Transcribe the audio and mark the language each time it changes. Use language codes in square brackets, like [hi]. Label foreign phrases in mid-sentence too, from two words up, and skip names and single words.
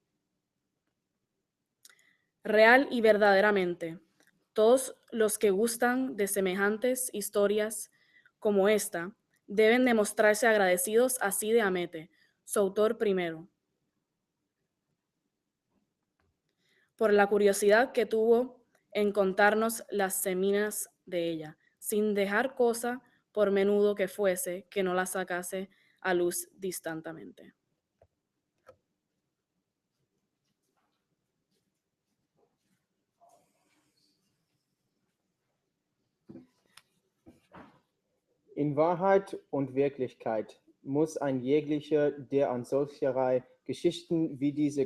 [es] Real y verdaderamente, todos los que gustan de semejantes historias como esta, deben demostrarse agradecidos a Cide Hamete, su autor primero, por la curiosidad que tuvo en contarnos las seminas de ella, sin dejar cosa, por menudo que fuese, que no la sacase a luz distantamente. [de] In Wahrheit und Wirklichkeit muss ein jeglicher, der an solcherlei Geschichten wie diese